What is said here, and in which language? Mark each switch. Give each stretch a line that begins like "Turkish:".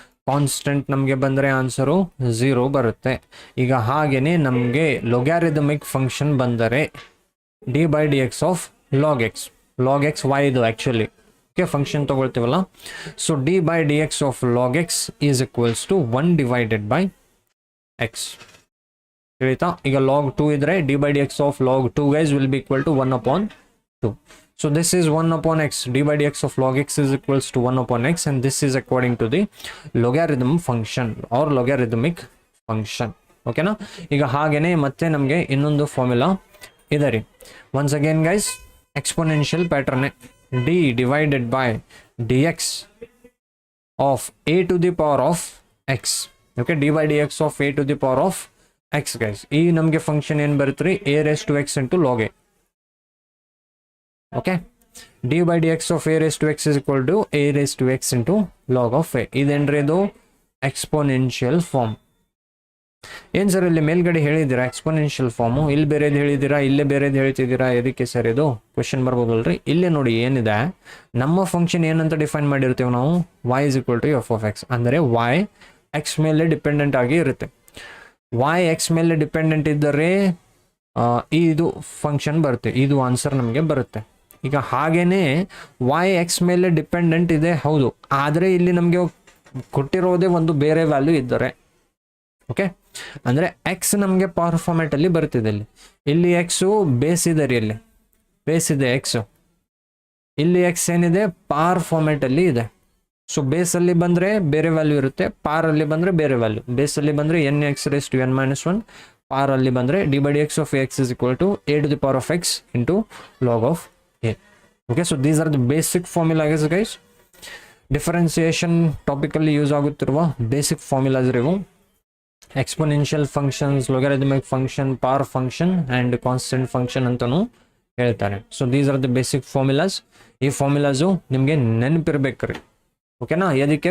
Kannada: Constant ನಮಗೆ ಬಂದರೆ answer 0 ಬರುತ್ತೆ. ಈಗ ಹಾಗೇನೆ ನಮಗೆ ಲೊಗ್ಯಾರಿದಮಿಕ್ ಫಂಕ್ಷನ್ ಬಂದರೆ
English: d/dx of log x y
Kannada: ಇದು actually okay function ತೊಗೊಳ್ತೀವಲ್ಲ.
English: So d/dx of log x is equals to 1 divided by x.
Kannada: ತಿಳಿತಾ? ಈಗ ಲಾಗ್ 2 ಇದ್ರೆ
English: d/dx of log 2 guys will be equal to 1/2. So this is 1/x. d/dx of log x is equals to 1/x, and this is according to the logarithm function or logarithmic function. Okay na?
Kannada: ಈಗ ಹಾಗೇನೆ ಮತ್ತೆ ನಮಗೆ ಇನ್ನೊಂದು formula ಇದೆ ರೀ.
English: once again guys, exponential pattern d divided by dx of a to the power of x. okay, d/dx of a to the power of x guys.
Kannada: ಈ ನಮಗೆ function ಏನು ಬರುತ್ತೆ ರೀ,
English: a raised to x into log a. okay, d/dx of a raised to x is equal to a raised to x into log of a.
Kannada: ಇದೇನ್ರಿ ಇದು exponential form. ಏನ್ sir ಇಲ್ಲಿ ಮೇಲ್ಗಡೆ ಹೇಳಿದ್ದೀರಾ ಎಕ್ಸ್ಪೋನೆನ್ಷಿಯಲ್ ಫಾರ್ಮು, ಇಲ್ಲಿ ಬೇರೆದು ಹೇಳಿದ್ದೀರಾ, ಇಲ್ಲೇ ಬೇರೆದು ಹೇಳ್ತಿದ್ದೀರಾ, ಎದಕ್ಕೆ ಸರ್ ಇದು ಕ್ವೆಶನ್ ಬರ್ಬೋದಲ್ರಿ. ಇಲ್ಲೇ ನೋಡಿ ಏನಿದೆ, ನಮ್ಮ ಫಂಕ್ಷನ್ ಏನಂತ ಡಿಫೈನ್ ಮಾಡಿರ್ತೀವಿ ನಾವು,
English: y is equal to f of x.
Kannada: ಅಂದರೆ y x ಮೇಲೆ ಡಿಪೆಂಡೆಂಟ್ ಆಗಿ ಇರುತ್ತೆ. y x ಮೇಲೆ ಡಿಪೆಂಡೆಂಟ್ ಇದ್ದರೆ ಇದು ಫಂಕ್ಷನ್ ಬರುತ್ತೆ, ಇದು ಆನ್ಸರ್ ನಮಗೆ ಬರುತ್ತೆ. ಈಗ ಹಾಗೇನೆ y x ಮೇಲೆ ಡಿಪೆಂಡೆಂಟ್ ಇದೆ ಹೌದು, ಆದರೆ ಇಲ್ಲಿ ನಮಗೆ ಕೊಟ್ಟಿರೋದೇ ಒಂದು ಬೇರೆ ವ್ಯಾಲ್ಯೂ ಇದ್ದರೆ. ಓಕೆ, ಅಂದರೆ ಎಕ್ಸ್ ನಮಗೆ ಪವರ್ ಫಾರ್ಮ್ಯಾಟ್ ಅಲ್ಲಿ ಬರ್ತಿದೆ. ಇಲ್ಲಿ ಎಕ್ಸು ಬೇಸ್ ಇದೆ ರೀ, ಇಲ್ಲಿ ಬೇಸ್ ಇದೆ ಎಕ್ಸು, ಇಲ್ಲಿ ಎಕ್ಸ್ ಏನಿದೆ ಪವರ್ ಫಾರ್ಮ್ಯಾಟ್ ಅಲ್ಲಿ ಇದೆ. ಸೊ ಬೇಸಲ್ಲಿ ಬಂದರೆ ಬೇರೆ ವ್ಯಾಲ್ಯೂ ಇರುತ್ತೆ, ಪಾರ್ ಅಲ್ಲಿ ಬಂದರೆ ಬೇರೆ ವ್ಯಾಲ್ಯೂ. ಬೇಸಲ್ಲಿ ಬಂದರೆ N X raise to n-1, ಪಾರ್ ಅಲ್ಲಿ ಬಂದರೆ
English: d/dx of x is equal to a to the power of x into log of a. okay, so these are the basic formulas guys.
Kannada: Differentiation ಟಾಪಿಕಲ್ಲಿ use ಆಗುತ್ತಿರುವ basic formulas ಇವು. Exponential functions, ಲೊಗಾರಿಥಮಿಕ್ function, power function and constant function ಅಂತಲೂ ಹೇಳ್ತಾರೆ.
English: So these are the basic formulas.
Kannada: ಈ formulas ನಿಮಗೆ ನೆನಪಿರ್ಬೇಕ್ರಿ. ಓಕೆನಾ? ಎದಕ್ಕೆ?